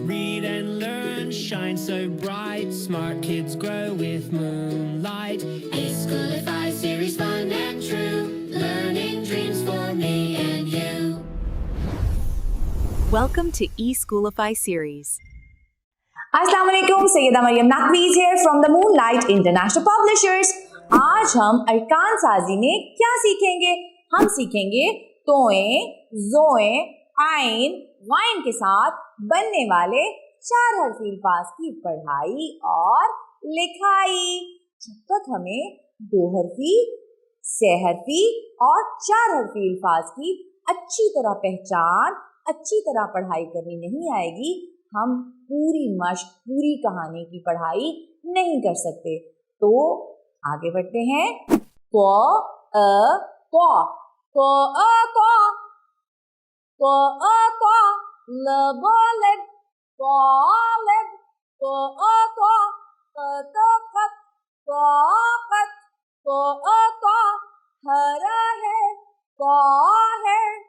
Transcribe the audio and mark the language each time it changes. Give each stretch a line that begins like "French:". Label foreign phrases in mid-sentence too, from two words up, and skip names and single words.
English: Read and learn, shine so bright. Smart kids grow with moonlight. E-Schoolify series, fun and true. Learning dreams for me and you. Welcome to E-Schoolify series.
Arabic: السلام عليكم,
English: सैयदा मरियम नकवीज here from the मूनलाइट इंटरनेशनल पब्लिशर्स।
Hindi: आज हम अरकान साजी में क्या सीखेंगे? हम सीखेंगे तोएं, जोएं, आइन, वाइन के साथ बनने वाले 4 हरफी अल्फाज की पढ़ाई और लिखाई। जब तक हमें 2 हरफी, 6 हरफी और 4 हरफी अल्फाज की अच्छी तरह पहचान, अच्छी तरह पढ़ाई करनी नहीं आएगी, हम पूरी मश्क, पूरी कहानी की पढ़ाई नहीं कर सकते। तो आगे बढ़ते हैं। क अ क क अ क क अ क ल ब लिब क लिब क अ क क क क क क अ क हरा है क है